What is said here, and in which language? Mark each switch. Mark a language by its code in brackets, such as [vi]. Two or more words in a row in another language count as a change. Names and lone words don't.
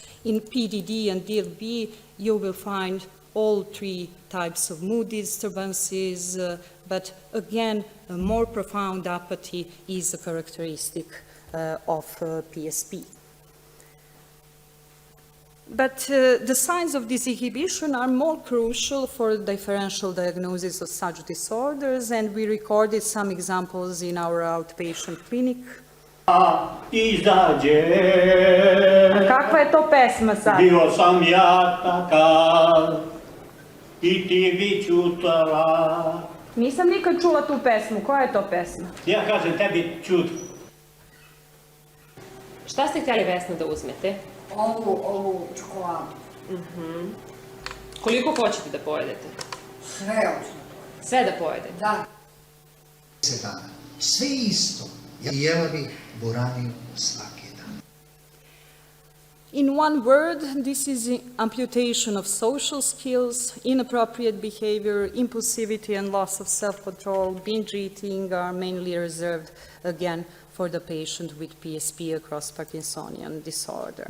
[en] In PDD and DLB, you will find all three types of mood disturbances, but again, a more profound apathy is a characteristic of PSP. But the signs of disinhibition are more crucial for differential diagnosis of such disorders, and we recorded some examples in our outpatient clinic. [sr] Izađe, Kakva je to pesma sad? bio sam ja takav i ti bi čutala. Nisam nikad čula tu pesmu. Koja je to pesma? Ja kažem tebi čut. Šta ste htjeli, Vesna, da uzmete? Ovu čokoladu. Koliko hoćete da pojedete? Sve hoću. Sve da pojedete? Da. 10 dana. Sve isto. Jela bih boraniju svaki dan. [en] In one word, this is amputation of social skills, inappropriate behavior, impulsivity and loss of self-control, binge eating are mainly reserved, again, for the patient with PSP across Parkinsonian disorder.